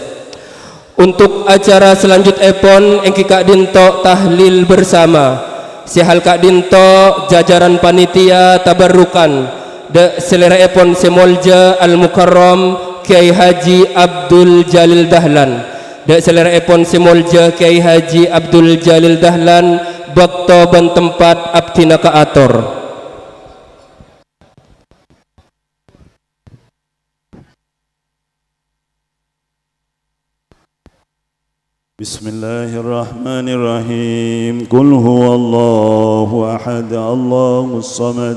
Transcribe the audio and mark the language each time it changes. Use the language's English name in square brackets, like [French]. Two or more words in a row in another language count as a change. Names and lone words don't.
[Indonesian] Untuk acara selanjut [Madurese] epon engki Kak Dinto [Indonesian] tahlil bersama [Madurese] si hal Kak Dinto [Indonesian] jajaran panitia [Madurese] tabarrukan de selera epon Semolja Al Mukarram Kiai Haji Abdul Jalil Dahlan de selera epon Semolja Kiai Haji Abdul Jalil Dahlan bakto ban tempat abtina ka ator. [Arabic] بسم الله الرحمن الرحيم قل هو الله أحد الله الصمد